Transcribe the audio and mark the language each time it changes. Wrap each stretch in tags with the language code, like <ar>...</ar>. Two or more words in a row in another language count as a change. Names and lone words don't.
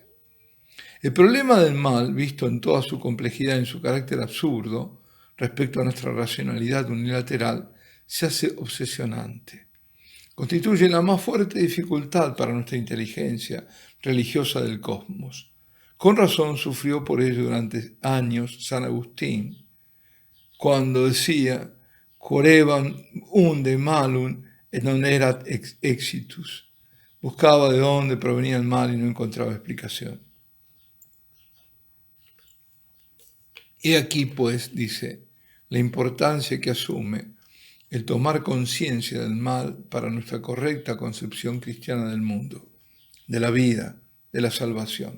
<es>El problema del mal, visto en toda su complejidad y en su carácter absurdo, respecto a nuestra racionalidad unilateral, se hace obsesionante. Constituye la más fuerte dificultad para nuestra inteligencia religiosa del cosmos. Con razón sufrió por ello durante años San Agustín, cuando decía,</es> <la>Coreban unde malum et non erat exitus.</la> <es>Buscaba de dónde provenía el mal y no encontraba explicación. Y aquí, pues, dice, la importancia que asume el tomar conciencia del mal para nuestra correcta concepción cristiana del mundo, de la vida, de la salvación.</es>